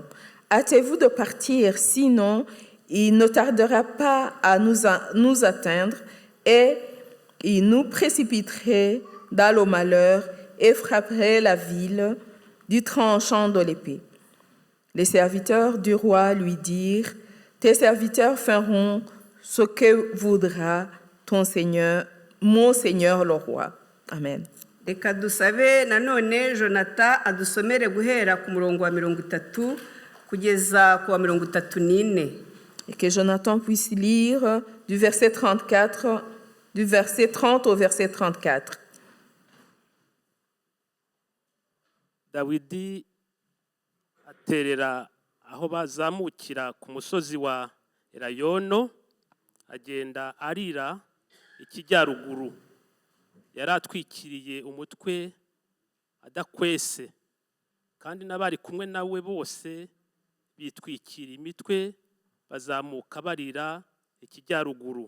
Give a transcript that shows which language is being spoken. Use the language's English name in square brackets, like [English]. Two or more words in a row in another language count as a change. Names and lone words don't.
[French] Hâtez-vous de partir, sinon il ne tardera pas à nous atteindre et il nous précipiterait dans le malheur et frapperait la ville du tranchant de l'épée. Les serviteurs du roi lui dirent, tes serviteurs feront ce que voudra ton Seigneur, mon Seigneur le roi. Amen. [Kinyarwanda] Reka dusabe nanone Jonathan adusomere guhera ku murongo wa 30 kugeza ku wa 34. [French] Et que Jonathan puisse lire du verset 30 au verset 34. [Kinyarwanda] Dawidi aterera aho bazamukira ku musozi wa Elayono, agenda arira ikijyaruguru. Yari atwikiriye umutwe adakwese, kandi n'abari kumwe nawe bose bitwikira imitwe, bazamuka barira ikijyaruguru.